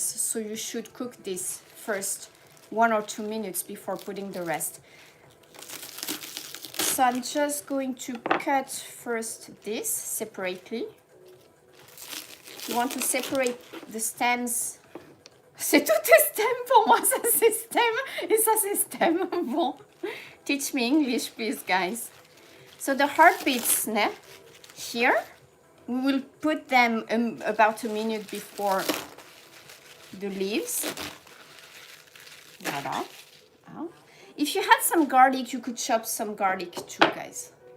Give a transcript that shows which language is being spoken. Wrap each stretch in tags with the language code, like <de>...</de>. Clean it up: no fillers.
<en>So you should cook this first 1 or 2 minutes before putting the rest. So I'm just going to cut first this separately. You want to separate the stems.</en> <fr>C'est tout est stem pour moi, ça c'est stem et ça c'est stem.</fr> <en>Bon, teach me English, please, guys. So the hard bits, here, we will put them about a minute before the leaves. Voilà. If you had some garlic, you could chop some garlic too, guys.</en>